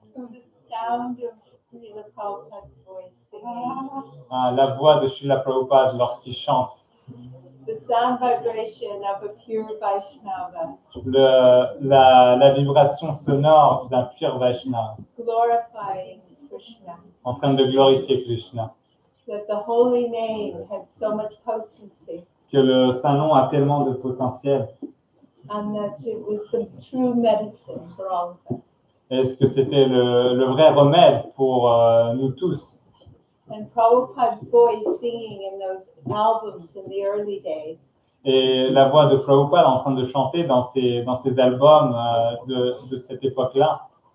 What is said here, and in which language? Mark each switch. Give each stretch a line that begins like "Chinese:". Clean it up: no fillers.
English: The sound of Srila Prabhupada's voice singing.
French: La voix de Srila Prabhupada lorsqu'il chante.
English: The sound vibration of a pure Vaishnava.
French: La vibration sonore d'un pur Vaishnava.
English: Glorifying Krishna.
French: En train de glorifier Krishna.
English: That the holy name had so much potency.
French: Que le Saint-Nom a tellement de potentiel.
English: And that it was the true medicine for all of us.
French: Est-ce que c'était le vrai remède pour nous tous?
English: And Prabhupada's voice singing in those albums in the early days.
French: Et la voix de Prabhupada en train de chanter dans ces albums de cette époque-là